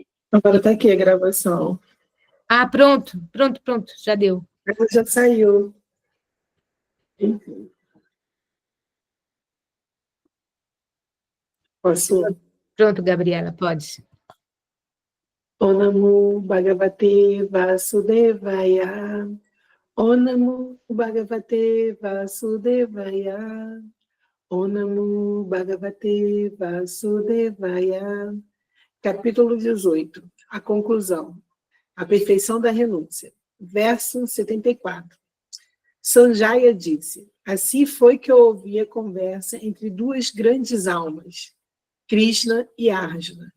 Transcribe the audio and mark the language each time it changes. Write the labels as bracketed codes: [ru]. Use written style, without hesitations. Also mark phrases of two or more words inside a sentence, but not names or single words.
[pt] Agora tá aqui a gravação. Ah, pronto, já deu. Ela já saiu. Enfim. Posso? Pronto, Gabriela, pode. [sa] Om Namo Bhagavate Vasudevaya. Om Namo Bhagavate Vasudevaya. Om Namo Bhagavate Vasudevaya. [pt] Capítulo 18. A conclusão. A perfeição da renúncia. Verso 74. Sanjaya disse: assim foi que eu ouvi a conversa entre duas grandes almas, Krishna e Arjuna.